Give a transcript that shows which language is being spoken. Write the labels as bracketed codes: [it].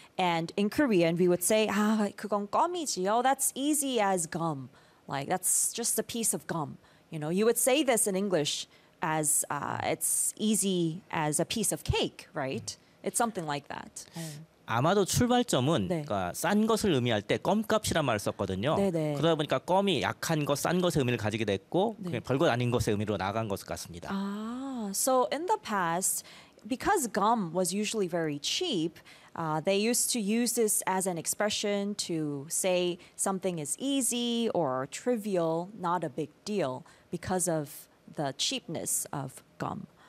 [en] And in Korean, we would say, [ko] 아, 그건 꺼미지, [en] oh, that's easy as gum. Like, that's just a piece of gum. You know, you would say this in English, as it's easy as a piece of cake, right? It's something like that. [ko] 아마도 출발점은 네. 그러니까 싼 것을 의미할 때 껌값이란 말을 썼거든요. 네네. 그러다 보니까 껌이 약한 것, 싼 것의 의미를 가지게 됐고 네. 별것 아닌 것의 의미로 나간 것 같습니다. [en] 아, so in the past, because gum was usually very cheap, they used to use this as an expression to say something is easy or trivial, not a big deal, because of the cheapness of gum.